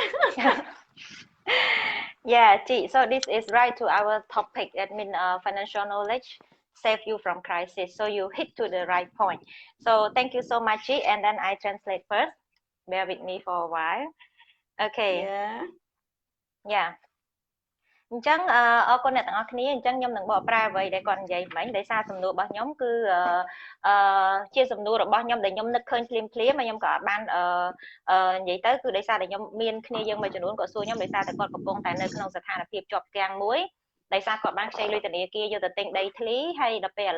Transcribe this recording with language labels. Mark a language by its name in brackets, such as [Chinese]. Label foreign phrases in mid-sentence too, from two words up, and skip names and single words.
[English] Yeah, Chi. So this is right to our topic. That means financial knowledge save you from crisis. So you hit to the right point. So thank you so much, Chi. And then I translate first. Bear with me for a while. Okay. Yeah. [Khmer] អញ្ចឹងអរគុណអ្នកទាំងអស់គ្នាអញ្ចឹងខ្ញុំនឹងបកប្រែអ្វីដែលគាត់និយាយមិញដោយសារសំណួររបស់ខ្ញុំគឺជាសំណួររបស់ខ្ញុំដែលខ្ញុំនឹកឃើញភ្លាមៗហើយខ្ញុំក៏អត់បាននិយាយទៅគឺដោយសារតែខ្ញុំមានគ្នាយើងមួយចំនួនក៏សួរខ្ញុំដោយសារតែគាត់កំពុងតែនៅក្នុងស្ថានភាពជាប់គាំងមួយដោយសារគាត់បានខ្ចីលុយធនាគារយកទៅទិញដីធ្លីហើយដល់ពេលឥ